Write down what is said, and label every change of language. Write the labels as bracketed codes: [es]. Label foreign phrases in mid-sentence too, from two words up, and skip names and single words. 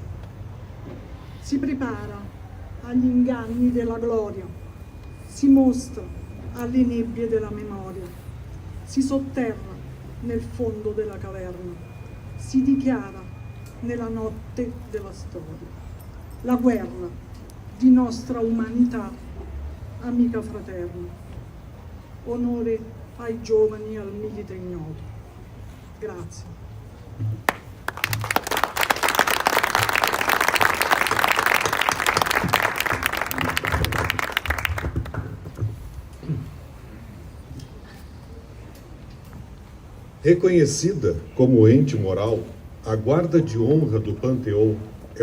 [it] Si prepara agli inganni della gloria, si mostra alle nebbie della memoria, si sotterra nel fondo della caverna, si dichiara nella notte della storia. La guerra di nostra umanità, amica fraterna. Onore ai giovani al milite ignoto. Grazie. [pt] Reconhecida como ente moral, a Guarda de Honra do Panteão é